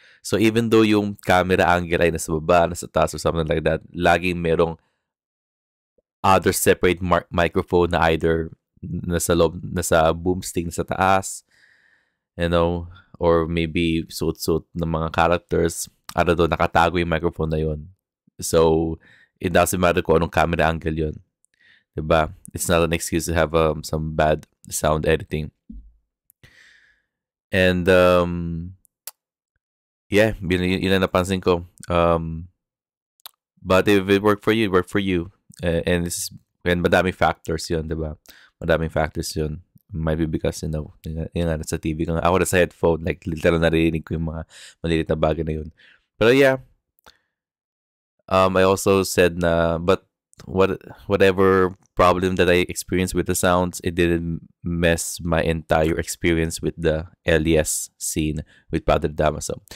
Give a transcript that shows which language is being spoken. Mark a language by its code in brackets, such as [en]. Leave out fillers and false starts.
[en] So even though [tl] yung camera angle ay nasa baba, nasa taas [en] or something like that, [tl] laging merong [en] other separate microphone [tl] na either nasa boomstick sa taas, or maybe suit ng mga characters, nakatago yung microphone na yun. [en] So, it doesn't matter [tl] kung anong [en] camera angle yun. Diba? It's not an excuse to have some bad sound editing. [tl] And, yeah, yun ang napansin ko. [en] But if it worked for you, it worked for you. [tl] And madaming factors yun, diba? Madaming factors yun. [en] Might be because, [tl] yung sa TV ko. Ako na sa headphone, like, literal narinig ko yung mga malilit na bagay na yun. [en] Pero yeah, I also said but whatever problem that I experienced with the sounds, it didn't mess my entire experience with the LES scene with Padre Damaso.